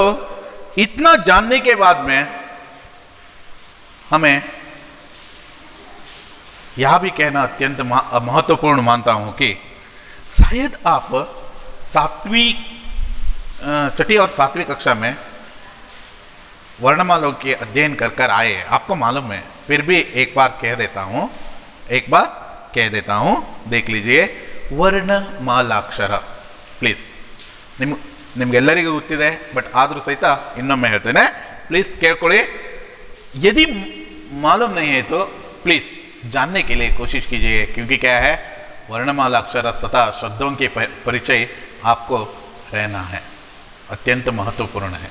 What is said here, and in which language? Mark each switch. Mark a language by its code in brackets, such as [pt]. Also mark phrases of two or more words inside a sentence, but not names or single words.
[hi] बच्चों, इतना जानने के बाद में हमें यह भी कहना अत्यंत महत्वपूर्ण मानता हूं कि शायद आप छठी और सातवीं कक्षा में वर्णमालों के अध्ययन कर कर आए, आपको मालूम है, फिर भी एक बार कह देता हूं, देख लीजिए। [kn] ವರ್ಣಮಾಲಾಕ್ಷರ ಪ್ಲೀಸ್, ನಿಮ್ಗೆಲ್ಲರಿಗೂ ಗೊತ್ತಿದೆ, ಬಟ್ ಆದರೂ ಸಹಿತ ಇನ್ನೊಮ್ಮೆ ಹೇಳ್ತೇನೆ, प्लीज ಕೇಳ್ಕೊಳ್ಳಿ। [hi] यदि मालूम नहीं है तो प्लीज जानने के लिए कोशिश कीजिए, क्योंकि क्या है, वर्णमाला अक्षर तथा शब्दों के परिचय आपको रहना है, अत्यंत महत्वपूर्ण है।